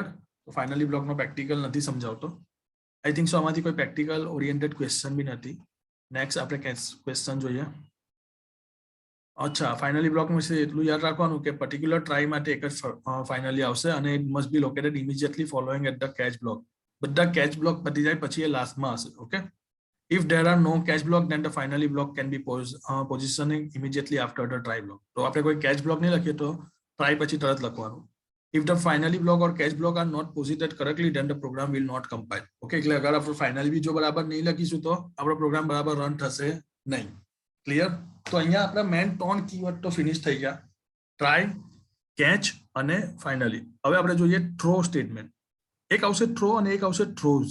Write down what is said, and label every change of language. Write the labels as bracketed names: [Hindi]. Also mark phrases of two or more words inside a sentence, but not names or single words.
[Gujarati] તો [English] finally blockનો practical [Gujarati] નથી સમજાવતો. [English] I think so [Gujarati] આમાંથી કોઈ [English] practical oriented question [Gujarati] બી નથી. નેક્સ્ટ આપણે ક્વેશ્ચન જોઈએ. અચ્છા, [English] finally block [Gujarati] વિશે એટલું યાદ રાખવાનું કે [English] particular try [Gujarati] માટે એક જ ફાઇનલી આવશે અને [English] it must be located immediately following at the catch block. [Gujarati] બધા [English] catch block [Gujarati] પતી જાય પછી એ લાસ્ટમાં હશે. ઓકે, [English] if there are no catch block then the finally block can be positioning immediately after the try block. [Gujarati] તો આપણે કોઈ [English] catch block [Gujarati] નહીં લખીએ તો try પછી તરત લખવાનું. [English] if the finally block or catch block are not posited correctly then the program will not compile. [Gujarati] ઓકે, એટલે અગર આપણે ફાઇનલી બી જો બરાબર નહીં લખીશું તો આપણો પ્રોગ્રામ બરાબર રન થશે નહીં. ક્લિયર? તો અહીંયા આપણા [English] main 3 keyword [Gujarati] તો ફિનિશ થઈ ગયા, ટ્રાય, કેચ અને ફાઇનલી. હવે આપણે જોઈએ [English] throw statement. [Gujarati] એક આવશે થ્રો અને એક આવશે થ્રોઝ.